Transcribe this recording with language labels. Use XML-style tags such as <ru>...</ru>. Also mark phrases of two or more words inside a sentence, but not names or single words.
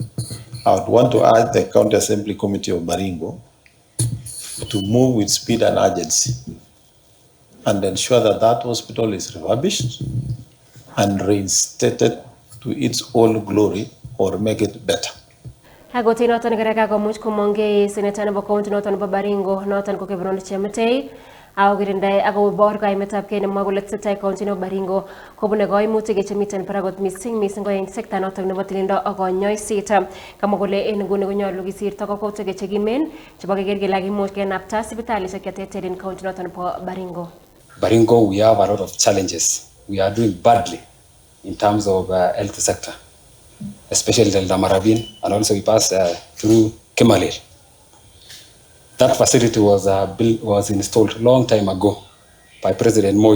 <en>I would want to urge the County Assembly Committee of Baringo to move with speed and urgency and ensure that that hospital is refurbished and reinstated to its old glory or make it better.</en> <kln>Agote noton karaka komuch komonge senator nebo county noton nebo Baringo noton ko Kebron Chemetei awirindai ako bor kaimetab kei nemwa kole tesetai county nebo Baringo kobune koimutik chemiten paragot missing ko en sekta noton nebo tililindo ak konyoiset. Kamwa kole en nguni konyolu kisirto kokwautik chekimen chebo keker kele kakimuch kenapta sipitalisiek cheterter en county noton nebo Baringo.</kln> <en>Baringo, we have a lot of challenges. We are doing badly in terms of health sector, especially the Maravin, and also we pass through Kimalil. That facility was installed a long time ago by President Moi.</en>